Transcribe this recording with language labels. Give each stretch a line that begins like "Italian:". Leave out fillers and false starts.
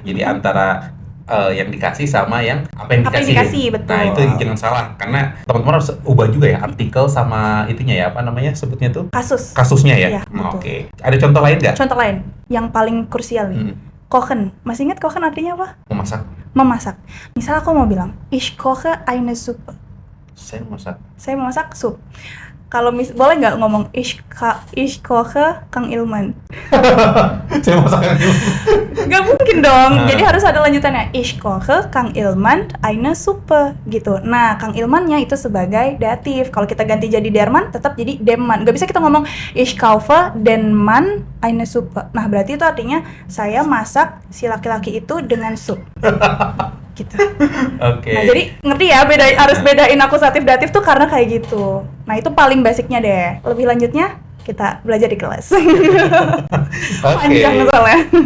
Indonesian: Jadi antara yang dikasih sama yang apa yang dikasih. Betul. Nah, itu jangan salah karena teman-teman harus ubah juga ya artikel sama itunya ya, apa namanya sebutnya tuh? Kasusnya ya. Iya, betul. Oke. Ada contoh lain nggak? Contoh lain yang paling krusial nih. Kochen. Masih ingat kochen artinya apa? Memasak. Misal aku mau bilang,
German: Ich koche eine Suppe.
Indonesian: Saya memasak sup. Kalau boleh nggak ngomong
German: Ich koche Kang Ilman?
Indonesian: Saya masak Kang Ilman. Nggak mungkin dong. Jadi harus ada lanjutannya.
German: Ich koche Kang Ilman eine Suppe gitu.
Indonesian: Nah, Kang Ilmannya itu sebagai datif. Kalau kita ganti jadi Derman, tetap jadi Demman. Nggak bisa kita ngomong
German: Ich kaufe den Mann eine Suppe.
Indonesian: Nah, berarti itu artinya saya masak si laki-laki itu dengan sup. Gitu. Oke. Nah, jadi ngerti ya harus bedain akusatif datif tuh karena kayak gitu. Nah, itu paling basicnya deh. Lebih lanjutnya kita belajar di kelas. Panjang soalnya.